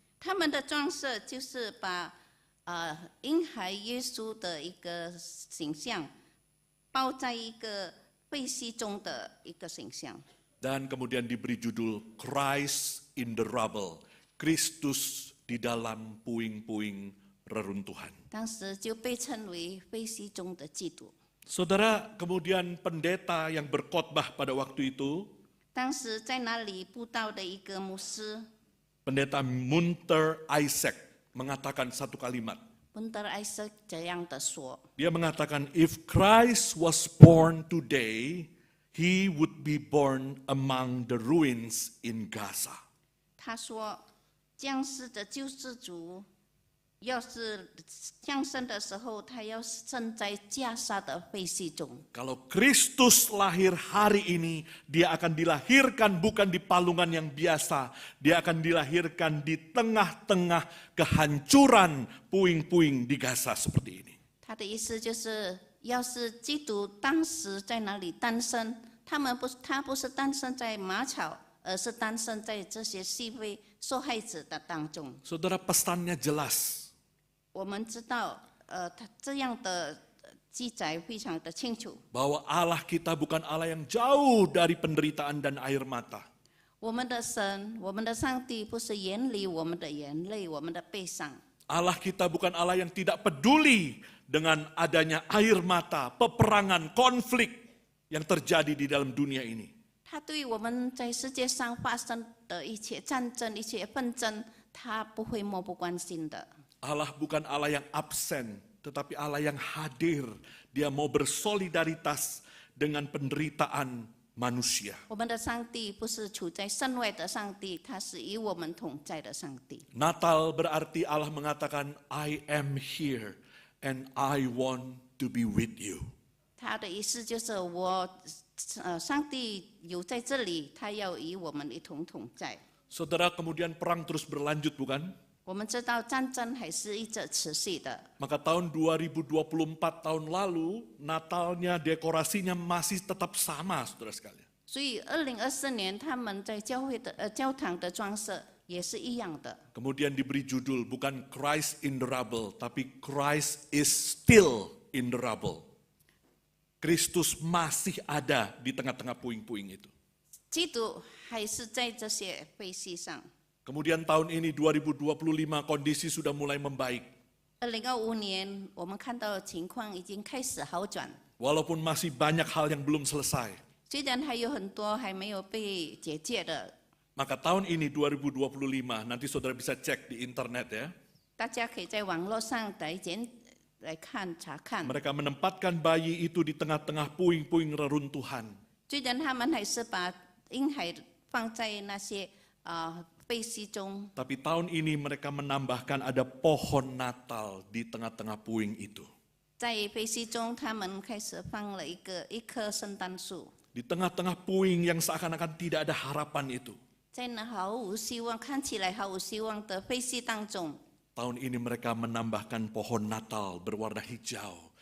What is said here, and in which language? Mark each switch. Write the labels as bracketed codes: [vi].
[zh] 他们的装饰就是把婴孩耶稣的一个形象包在一个废墟中的一个形象。 [id] Dan kemudian diberi judul [en] Christ in the Rubble, [id] Kristus di dalam puing-puing reruntuhan. [zh] 当时就被称为非西中的基督。 [id] Saudara, kemudian pendeta yang berkhotbah pada waktu itu, [zh] 当时在那里布道的一个牧师 [id] pendeta Munter Isaac mengatakan satu kalimat. [zh] 温德艾瑟这样的说： [id] Dia mengatakan, [en] if Christ was born today, he would be born among the ruins in Gaza. [zh] 他说，降世的救世主要是降生的时候，他要生在加沙的废墟中。 [id] Kalau Kristus lahir hari ini, dia akan dilahirkan bukan di palungan yang biasa. Dia akan dilahirkan di tengah-tengah kehancuran puing-puing di Gaza seperti ini. [zh] 他的意思就是，要是基督当时在那里诞生，他不是诞生在马槽，而是诞生在这些细微受害者的当中。 [id] Saudara, pesannya jelas. [zh] 我们知道，他这样的记载非常的清楚。 [id] Bahwa Allah kita bukan Allah yang jauh dari penderitaan dan air mata. [zh] 我们的神，我们的上帝，不是远离我们的眼泪，我们的悲伤。 [id] Allah kita bukan Allah yang tidak peduli dengan adanya air mata, peperangan, konflik yang terjadi di dalam dunia ini. [zh] 他对我们在世界上发生的一切战争、一切纷争，他不会漠不关心的。 [id] Allah bukan Allah yang absen, tetapi Allah yang hadir. Dia mau bersolidaritas dengan penderitaan manusia. [zh] 我们的上帝不是处在身外的上帝，他是与我们同在的上帝。 [id] Natal berarti Allah mengatakan, [en] I am here and I want to be with you. [zh] 他的意思就是上帝有在这里，他要与我们一同同在。 [id] Saudara, kemudian perang terus berlanjut, bukan? [zh] 我们知道战争还是一直持续的。 [id] Maka tahun 2024 tahun lalu, Natalnya, dekorasinya masih tetap sama, saudara sekalian. [zh] 所以2024年他们在教堂的装饰也是一样的。 [id] Kemudian diberi judul, bukan [en] Christ in the rubble, [id] tapi [en] Christ is still in the rubble. [id] Kristus masih ada di tengah-tengah puing-puing itu. [zh] 基督还是在这些废墟上。 [id] Kemudian tahun ini 2025 kondisi sudah mulai membaik. [zh] 2025年，我们看到情况已经开始好转， [id] Walaupun masih banyak hal yang belum selesai. [zh] 虽然还有很多还没有被解决的， [id] Maka tahun ini 2025, nanti saudara bisa cek di internet ya. [zh] 大家可以在网络上来查看。 [id] Mereka menempatkan bayi itu di tengah-tengah puing-puing reruntuhan. [zh] 虽然他们还是把婴孩放在那些废墟中， [id] Tapi tahun ini mereka menambahkan ada pohon Natal di tengah-tengah puing itu. [zh] 在废墟中，他们开始放了一棵圣诞树， [id] Di tengah-tengah puing yang seakan-akan tidak ada harapan itu. [zh] 在那毫无希望、看起来毫无希望的废墟当中， [id] Tahun ini mereka menambahkan pohon Natal berwarna hijau.